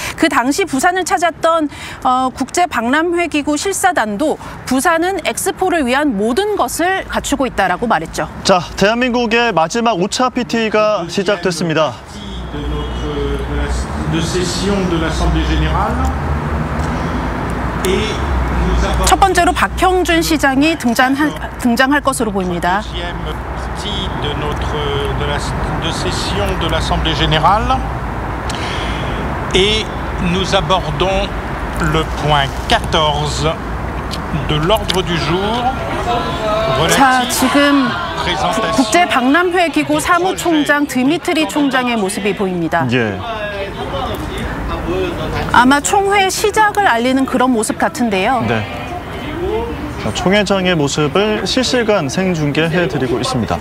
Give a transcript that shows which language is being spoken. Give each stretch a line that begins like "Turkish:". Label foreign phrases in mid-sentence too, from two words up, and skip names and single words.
Korean: 그 당시 부산을 찾았던 국제박람회기구 실사단도 부산은 엑스포를 위한 모든 것을 갖추고 있다라고 말했죠. 자, 대한민국의 마지막 5차 PT가 시작됐습니다. 첫 번째로 박형준 시장이 등장할 것으로 보입니다.
French: Et nous abordons le point 14 de l'ordre du jour.
Korean: 자, 지금 국제박람회 기구 사무총장 드미트리 총장의 모습이 보입니다. 예. 아마 총회 시작을 알리는 그런 모습 같은데요. 네. 자, 총회장의 모습을 실시간 생중계해드리고 있습니다.